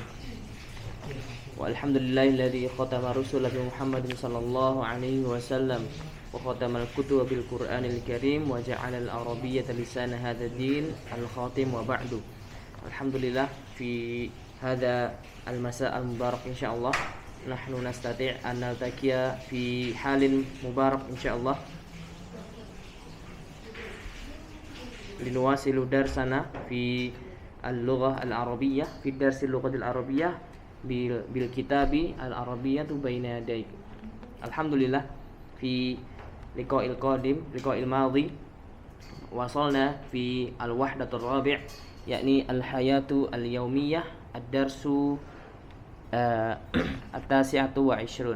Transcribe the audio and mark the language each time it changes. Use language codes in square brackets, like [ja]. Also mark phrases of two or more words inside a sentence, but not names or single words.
[ar] والحمد لله الذي ختم رسله بمحمد صلى الله عليه وسلم وختم الكتب بالقرآن الكريم وجعل العربية لسان هذا الدين الخاتم وبعد. الحمد لله، في هذا المساء المبارك إن شاء الله نحن نستطيع أن نلتقي في حال مبارك إن شاء الله لنواصل درسنا في اللغة العربية في درس اللغة العربية بالكتاب العربية بين يديك. الحمد لله، في اللقاء القادم اللقاء الماضي وصلنا في الوحدة الرابع يعني الحياة اليومية الدرس التاسع والعشرون.